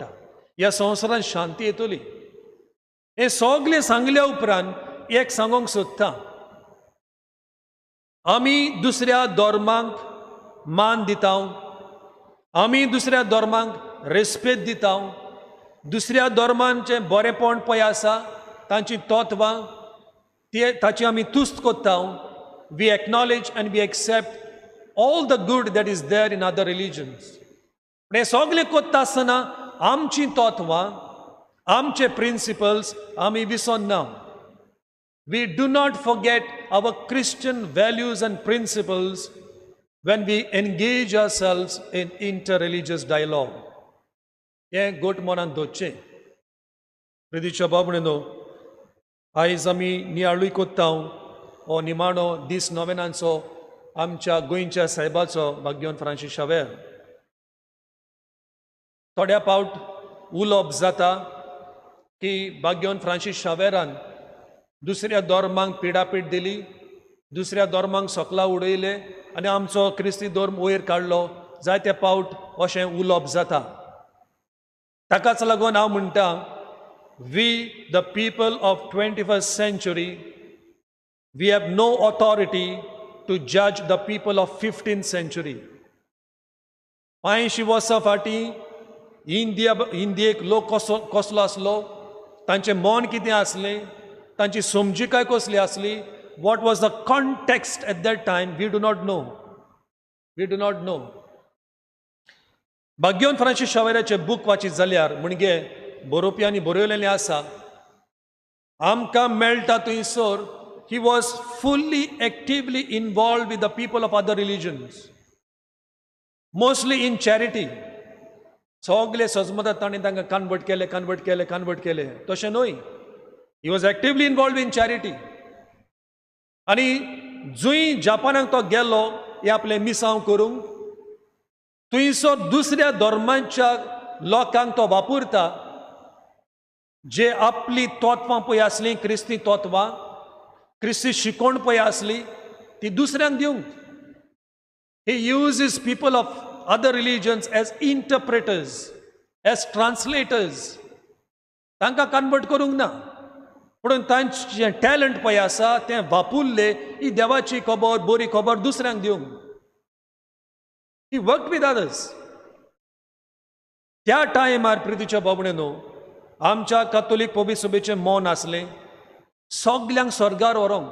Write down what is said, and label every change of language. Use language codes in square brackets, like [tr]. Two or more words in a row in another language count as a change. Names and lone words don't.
[kok] ह्या संवसारान शांती येतली. हे सगळे सांगल्या उपरांत एक सांगूंक सोदता, आमी दुसऱ्या धर्मांक मान दिता, आमी दुसऱ्या धर्मांक रेस्पेद दिता, दुसऱ्या धर्मांचें बरेंपण पळय आसा तांची तत्वां ताची आमी तुस्त कोत्ता. [en] We acknowledge and we accept all the good that is there in other religions. [kok] हे सगळे कोत्ता आसतना आमची तत्वां, आमचे प्रिंसिपल्स आमी विसरना. [en] We do not forget our Christian values and principles when we engage ourselves in inter-religious dialogue. [kok] हें गोट मनान दवरचें. प्रितीच्या बाबड्यानो, आयज आमी नियाळूय कोत्ता हो निमाणो दीस नोवेनांचो आमच्या गोंयच्या साहेबाचो भाग्यवन फ्रांसीस शावेर. थोड्या पावट उलोवप जाता की भाग्यवन फ्रांसीस शावेरान दुसऱ्या धर्मांक पिडापीड दिली, दुसऱ्या धर्मांक सोकला उडयले आनी आमचो क्रिस्ती धर्म वयर काडलो. जायते पावट अशें उलोवप जाता. ताकाच लागून हांव म्हणटा, [en] We the people of 21st century, we have no authority to judge the people of 15th century. [kok] 500 वर्सां फाटीं इंडियेक लोक कसलो आसलो, तांचें मन कितें आसलें, तांची समजिकाय कसली आसली, [en] what was the context at that time, we do not know. We do not know. [kok] भाग्योन फ्रांसीस शावेराचें बूक वाचीत जाल्यार म्हणजे बरोवप्यांनी बरयलेलें आसा, आमकां मेळटा थंयसर [en] he was fully actively involved with the people of other religions, mostly in charity. [kok] सगळे सजमतात ताणें तांकां कन्वर्ट केले तशें न्हय. [en] he was actively involved in charity. [kok] आनी जूय जापानाक तो गेलो हे आपले मिसांव करूंक, थंयसर दुसऱ्या धर्मांच्या लोकांक तो वापरता, जे आपली तत्वां पळय आसलीं, क्रिस्ती तत्वां, क्रिस्ती शिकोवण पळय आसली, ती दुसऱ्यांक दिवंक. [en] he uses people of other religions as interpreters, as translators. [kok] तांकां कन्वर्ट करूंक ना, पूण तांचें टॅलंट पळय आसा तें वापरलें ही देवाची खबर, बरी खबर दुसऱ्यांक दिवंक. [en] he worked with others. [kok] त्या टायमार प्रितीच्या बाबणेनो आमच्या कातोलीक पवित्र सभेचें मौन आसलें, सगल्यांक स्वर्गार व्हरूंक.